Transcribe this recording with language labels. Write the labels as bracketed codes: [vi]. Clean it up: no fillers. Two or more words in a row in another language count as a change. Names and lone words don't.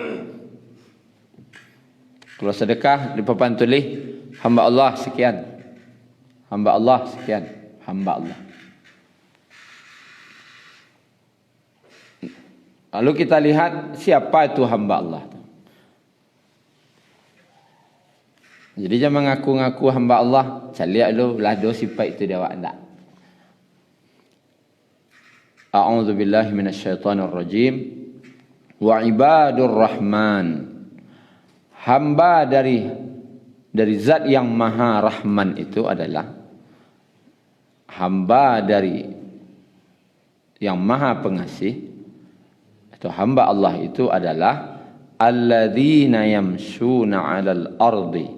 [id] Kalau sedekah di papan tulis hamba Allah sekian. Hamba Allah sekian. Hamba Allah. Lalu kita lihat siapa itu hamba Allah. Jadi jangan mengaku-ngaku hamba Allah. [min] Caliak lu lah do sifat itu dia awak ndak. [ar] أعوذ بالله من الشيطان الرجيم. وعباد الرحمن. [id] Hamba dari zat yang maha rahman itu adalah hamba dari yang maha pengasih. Itu hamba Allah itu adalah [ar] الذين يمشون على الأرض.